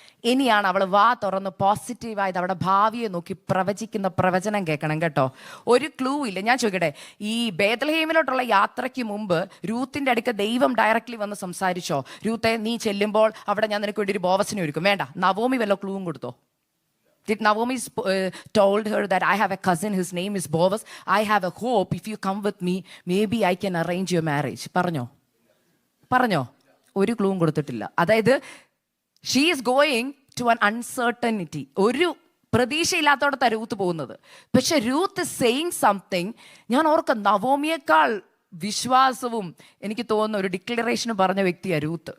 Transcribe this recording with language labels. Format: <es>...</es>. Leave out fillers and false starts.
<ml>ഇനിയാണ് അവൾ വാ തുറന്ന് പോസിറ്റീവായത് അവിടെ ഭാവിയെ നോക്കി പ്രവചിക്കുന്ന പ്രവചനം കേൾക്കണം കേട്ടോ. ഒരു ക്ലൂ ഇല്ല. ഞാൻ ചോദിക്കട്ടെ, ഈ ബേത്ലഹേമിലോട്ടുള്ള യാത്രയ്ക്ക് മുമ്പ് രൂത്തിൻ്റെ അടുക്ക ദൈവം ഡയറക്റ്റ്ലി വന്ന് സംസാരിച്ചോ? രൂത്തെ, നീ ചെല്ലുമ്പോൾ അവിടെ ഞാൻ നിനക്ക് വേണ്ടി ഒരു ബോവസിനെ ഒരുക്കും? വേണ്ട. നവോമി വല്ല ക്ലൂവും കൊടുത്തോ?</ml> <en>Did Naomi told her that I have a cousin, his name is Boaz, I have a hope, if you come with me, maybe I can arrange your marriage?</en> <ml>പറഞ്ഞോ? പറഞ്ഞോ? ഒരു ക്ലൂവും കൊടുത്തിട്ടില്ല.</ml> <en>അതായത് she is going to an uncertainty.</en> <ml>ഒരു പ്രതീക്ഷയില്ലാത്തോടത്താണ് Ruth പോകുന്നത്. പക്ഷെ Ruth</ml> <en>Saying something.</en> <ml>ഞാൻ ഓർക്കാം, നവോമിയേക്കാൾ വിശ്വാസവും എനിക്ക് തോന്നുന്ന ഒരു ഡിക്ലറേഷൻ പറഞ്ഞ വ്യക്തിയാണ് രൂത്ത്.</ml>